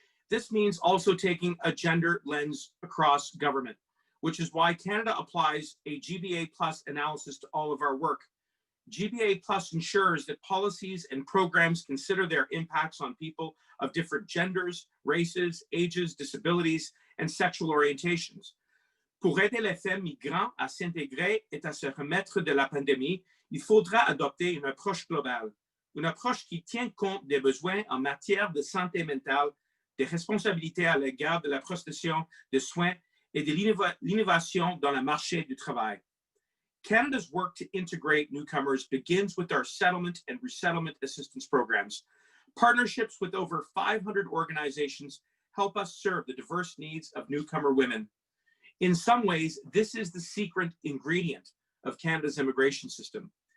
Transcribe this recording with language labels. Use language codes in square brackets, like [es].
[en] This means also taking a gender lens across government, which is why Canada applies a GBA Plus analysis to all of our work. GBA Plus ensures that policies and programs consider their impacts on people of different genders, races, ages, disabilities, and sexual orientations. [fr] Pour aider les femmes migrantes à s'intégrer et à se remettre de la pandémie, il faudra adopter une approche globale, une approche qui tient compte des besoins en matière de santé mentale, des responsabilités à l'égard de la prestation de soins et de l'innovation dans le marché du travail. [en] Canada's work to integrate newcomers begins with our settlement and resettlement assistance programs. Partnerships with over 500 organizations help us serve the diverse needs of newcomer women. In some ways, this is the secret ingredient of Canada's immigration system.